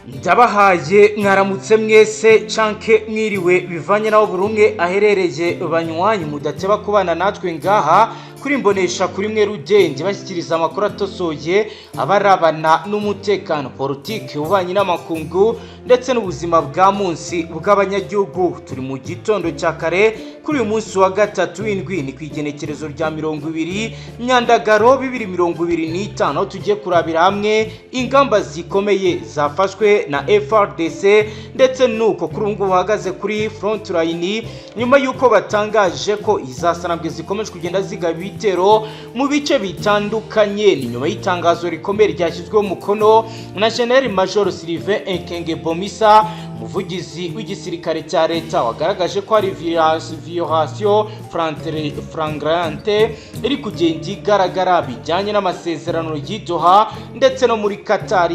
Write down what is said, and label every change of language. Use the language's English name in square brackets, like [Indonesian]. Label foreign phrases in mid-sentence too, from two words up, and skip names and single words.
[Rundi] Ndabahaye mwaramutse mwese canke mwiriwe bivanye naho burumwe aherereye banywanyi mudateba kubana natwe ngaha kuri mbonesha kuri mwe rugende bashyikiriza amakuru atosoye abarabana n'umutekano politike ubanye n'amakungu ndetse n'ubuzima bwa munsi bw'abanyagihugu. Turi mu gitondo cya kare kuri uyu munsi wa gatatu w'indwi ni kwigenekerezo rya 20 Nyandagaro 2025 aho tugiye kurabira hamwe ingamba zikomeye zafashwe na FRDC ndetse nuko kuri ubu bahagaze kuri [English] front line [Rundi] nyuma yuko batangaje ko izasanabwe zikomeje kugenda zigaba ibitero mu bice bitandukanye. [Kinyarwanda] Ni nyuma y'itangazo rikomeye ryashyizweho umukono na General Major Sylvain Ekenge Bomisa, umuvugizi w'igisirikare cya leta, wagaragaje ko hari [French] violation flagrante [Kinyarwanda] iri kugenda igaragara bijyanye n'amasezerano y'Doha ndetse no muri Qatar.